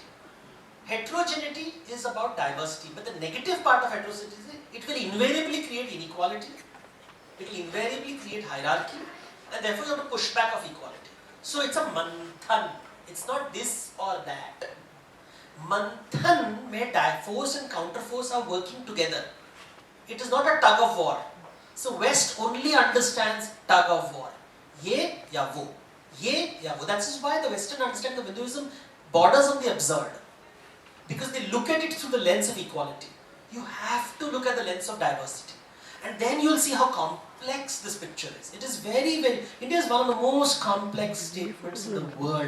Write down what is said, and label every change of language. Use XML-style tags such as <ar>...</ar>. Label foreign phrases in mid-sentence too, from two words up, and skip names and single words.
<en>Heterogeneity is about diversity, but the negative part of heterogeneity is it will invariably create inequality, it will invariably create hierarchy, and therefore you have to push back of equality. So it's a manthan, it's not this or that. Manthan where force and counterforce are working together. It is not a tug of war. So West only understands tug of war.</en> <hi>Ye ya wo. Ye ya wo.</hi> <en>That's why the Western understanding of Hinduism borders on the absurd. Because they look at it through the lens of equality. You have to look at the lens of diversity. And then you'll see how complex this picture is. It is very, very, India is one of the most complex statements in the world.</en>